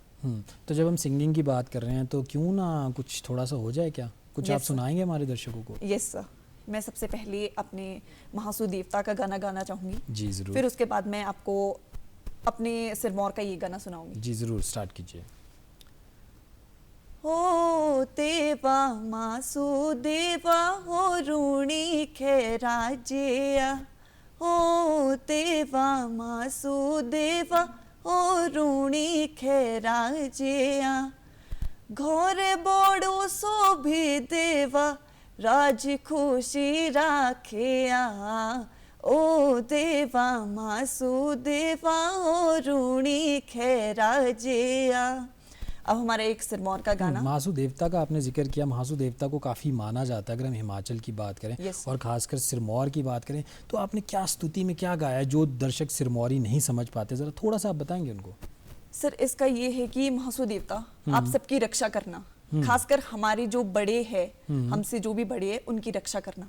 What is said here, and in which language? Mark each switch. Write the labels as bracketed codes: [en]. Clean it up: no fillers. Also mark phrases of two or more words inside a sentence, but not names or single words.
[hi] तो जब हम सिंगिंग की बात कर रहे हैं तो क्यों ना कुछ थोड़ा सा हो जाए, क्या कुछ Yes, आप sir. सुनाएंगे हमारे दर्शकों को? [en] Yes sir, [hi] मैं सबसे पहले अपने महासु देवता का गाना गाना चाहूंगी, जी ज़रूर। फिर उसके बाद मैं आपको अपने सिरमौर का ये गाना सुनाऊंगी। जी ज़रूर, स्टार्ट कीजिए। [srx] हो देवा मासु देवा हो रूणी खेराजिया, हो देवा मासु देवा हो रूणी खेराजिया, घोरे बोड़ो शोभी देवा राज खुशी राखिया, ओ देवा मासु देवा हो रूणी खेराजिया। [hi] अब हमारा एक सिरमौर का गाना। महासु देवता का आपने जिक्र किया। महासु देवता को काफ़ी माना जाता है अगर हम हिमाचल की बात करें, Yes, और ख़ासकर सिरमौर की बात करें, तो आपने क्या स्तुति में क्या गाया है जो दर्शक सिरमौरी नहीं समझ पाते, ज़रा थोड़ा सा आप बताएंगे उनको? सर इसका ये है कि महासु देवता आप सबकी रक्षा करना, खासकर हमारे जो बड़े हैं, हमसे जो भी बड़े हैं उनकी रक्षा करना।